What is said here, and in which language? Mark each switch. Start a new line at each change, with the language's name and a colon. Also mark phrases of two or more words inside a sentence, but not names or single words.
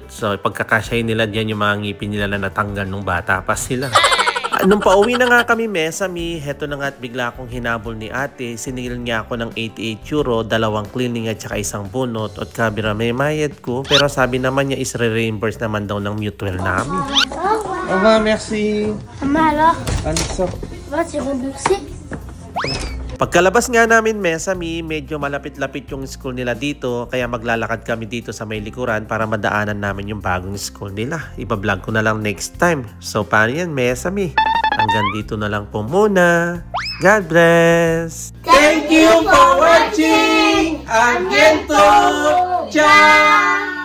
Filipino: So pagkakasya nila diyan yung mga ngipin nila na natanggal nung bata pa sila. Nung pauwi na nga kami, Mesami, heto na nga at bigla akong hinabol ni ate. Siningil niya ako ng 88 euro, 2 cleaning at saka 1 bunot. At kabira may mayad ko. Pero sabi naman niya is re-reimburse naman daw ng mutual namin.
French: Au revoir, merci. Maman alors, Alexa. va tu remboursé?
Filipino: Pagkalabas nga namin, Mesami, medyo malapit-lapit yung school nila dito. Kaya maglalakad kami dito sa may likuran para madaanan namin yung bagong school nila. Iba-vlog ko na lang next time. So, paano yan, Mesami? Hanggang dito na lang po muna.
English: God bless! Thank you for watching. Again to. Ciao.